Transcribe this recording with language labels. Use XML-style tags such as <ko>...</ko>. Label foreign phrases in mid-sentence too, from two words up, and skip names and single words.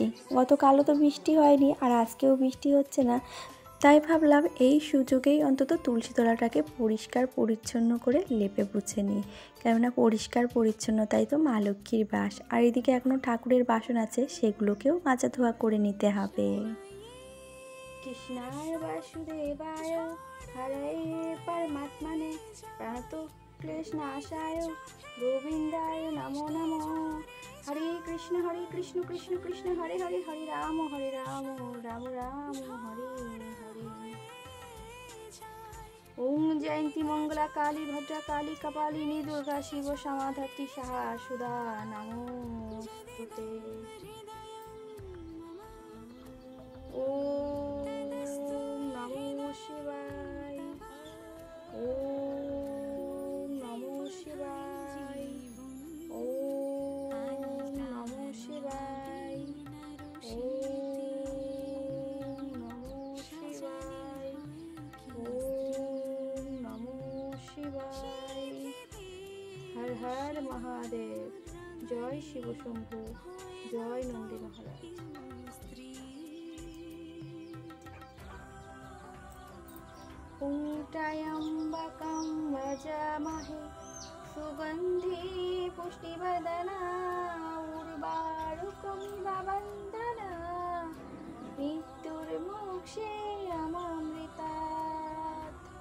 <bn>গতকালও তো বৃষ্টি হয়নি, আর আজকেও বৃষ্টি হচ্ছে না, তাই ভাবলাম এই সুযোগেই অন্তত তুলসী তলাটাকে পরিষ্কার পরিচ্ছন্ন করে লেপে পুছে নিই। কেননা পরিষ্কার পরিচ্ছন্নতাই তো মা লক্ষ্মীর বাস। আর এদিকে এখনও ঠাকুরের বাসন আছে, সেগুলোকেও মাজা ধোয়া করে নিতে হবে।</bn> <sa>कृष्णाय वासुदेवाय हरये परमात्मने प्रणतक्लेशनाशाय गोविंदाय नमो नमः। हरे कृष्ण कृष्ण कृष्ण हरे हरे, हरे राम राम राम हरे हरे। ओम जयंती मंगला काली भद्रा काली कपालिनी दुर्गा शिव समाधत्ति सहा सुधा नमोस्तुते। ओम नमो शिवाय, ओम नमो शिवाय, ओम नमो शिवाय, ओम नमो शिवाय, ओम नमो शिवाय।</sa> <hi>हर हर महादेव। जय शिव शंभु, जय नंदी महाराज।</hi> <sa>ॐ त्र्यम्बकं यजामहे सुगन्धि पुष्टिवर्धनम् उर्वारुकमिव बन्धनात् मृत्युर्मोक्षेयमामृतात्।</sa>